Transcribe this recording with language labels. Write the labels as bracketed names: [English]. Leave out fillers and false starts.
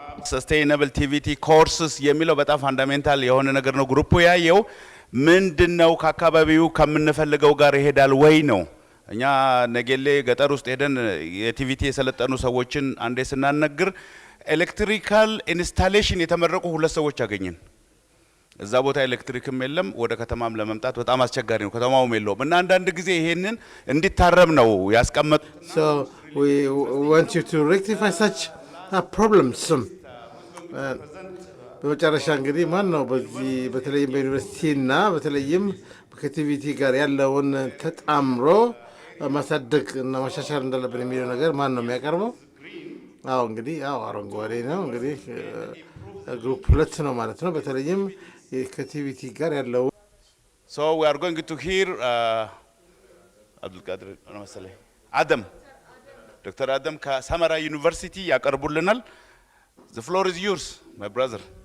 [Amharic] ሰስቴይነብል ቲቪቲ ኮርስስ የሚለው በጣም ፋንዳሜንታል የሆነ ነገር ነው። ግሩፑ ያየው ምንድነው ከአካባቢው ከምንፈልገው ጋር ይሄዳል ወይ ነው። እኛ ነገሌ ገጠር ውስጥ ሄደን የቲቪቲ የሰለጠኑ ሰዎችን አንዴ ስናነግር ኤሌክትሪካል ኢንስታሌሽን የተመረቁ ሁለት ሰዎች አገኘን። እዛ ቦታ ኤሌክትሪክም የለም፣ ወደ ከተማም ለመምጣት በጣም አስቸጋሪ ነው፣ ከተማውም የለውም። እና አንዳንድ ጊዜ ይሄንን እንዲታረም ነው ያስቀመጡ። [English] So we want you to rectify such problems. [Amharic] በመጨረሻ እንግዲህ ማን ነው በዚህ በተለይም በዩኒቨርሲቲና በተለይም ከቲቪቲ ጋር ያለውን ተጣምሮ ማሳደግ እና ማሻሻል እንዳለብን የሚለው ነገር ማን ነው የሚያቀርበው? አዎ እንግዲህ አረንጓዴ ነው እንግዲህ ግሩፕ 2 ነው ማለት ነው። በተለይም ከቲቪቲ ጋር ያለው [English] So we are going to hear Abdul Qadir [Amharic] መሰለኝ አደም ዶክተር አደም ከሰመራ ዩኒቨርሲቲ ያቀርቡልናል። [English] The floor is yours, my brother.